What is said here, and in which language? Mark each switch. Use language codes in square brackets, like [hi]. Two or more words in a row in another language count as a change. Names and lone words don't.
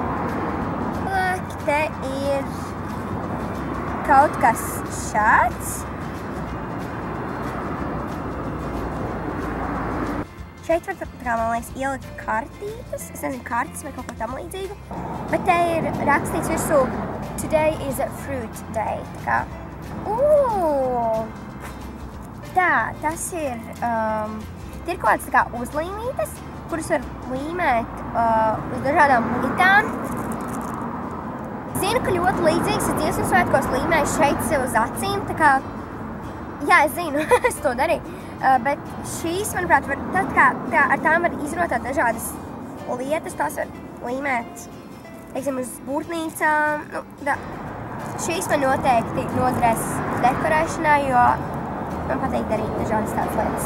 [lv] Te ir kaut kas šāds. Šeit var, man liekas, ielikt kartītes. Es nezinu, kartes vai kaut ko tam līdzīgu. Bet te ir rakstīts virsū [en] Today is a fruit day. [lv] Tā kā, tā, tas ir, tie ir kaut kāds tā kā uzlīmītes, kuras var līmēt uz dažādām lietām. Zinu, ka ļoti līdzīgs ir Dziesmu svētkos līmēju šeit sev uz acīm, tā kā, jā, es zinu, es to darīju, bet šīs, manuprāt, ar tām var izrotāt dažādas lietas, tās var līmēt, teiksim, uz būrtnīcām, šīs man noteikti noderēs dekorēšanai, jo man patīk darīt dažādas tādas lietas.